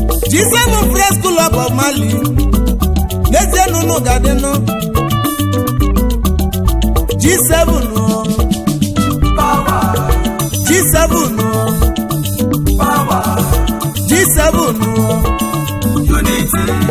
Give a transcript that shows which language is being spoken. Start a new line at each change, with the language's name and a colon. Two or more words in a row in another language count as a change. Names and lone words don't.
English: G seven Friends Club of Mali.
Igbo: N'ezie na unu ga-adịnụ.
English: G seven o. Power. G seven o. Power. G seven o. Unity.